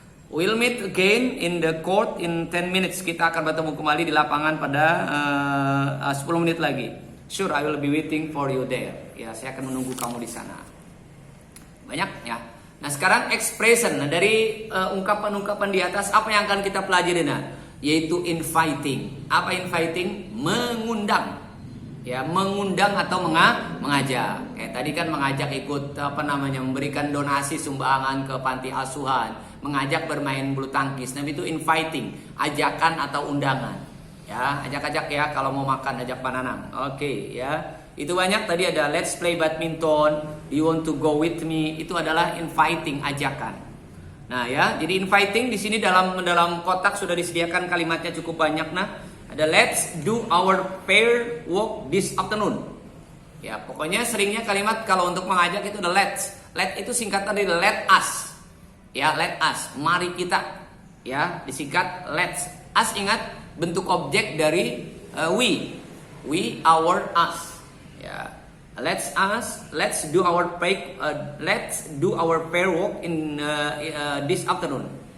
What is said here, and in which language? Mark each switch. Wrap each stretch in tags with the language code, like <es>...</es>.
<en>We'll meet again in the court in 10 minutes.</en> <id>Kita akan bertemu kembali di lapangan pada 10 menit lagi.</id> <en>Sure, I will be waiting for you there.</en> <id>Ya, saya akan menunggu kamu di sana. Banyak ya. Nah, sekarang expression. Nah, dari ungkapan-ungkapan di atas, apa yang akan kita pelajari? Nah, yaitu inviting. Apa inviting? Mengundang. Ya, mengundang atau mengajak. Kayak tadi kan mengajak ikut memberikan donasi sumbangan ke panti asuhan, mengajak bermain bulu tangkis. Nah, itu inviting, ajakan atau undangan. Ya, ajak-ajak ya, kalau mau makan ajak banana. Oke, ya. Itu banyak. Tadi ada</id> <en>let's play badminton, you want to go with me.</en> <id>Itu adalah inviting, ajakan. Nah, ya, jadi inviting di sini dalam kotak sudah disediakan kalimatnya cukup banyak.</id> <en>Nah, ada let's do our pair walk this afternoon.</en> <id>Ya, pokoknya seringnya kalimat kalau untuk mengajak itu ada let's. Let itu singkatan dari let us. Ya, let us. Mari kita. Ya, disingkat let's. Us, ingat bentuk objek dari we, our, us.</id> <en>Ya, let's do our pair walk in this afternoon.</en>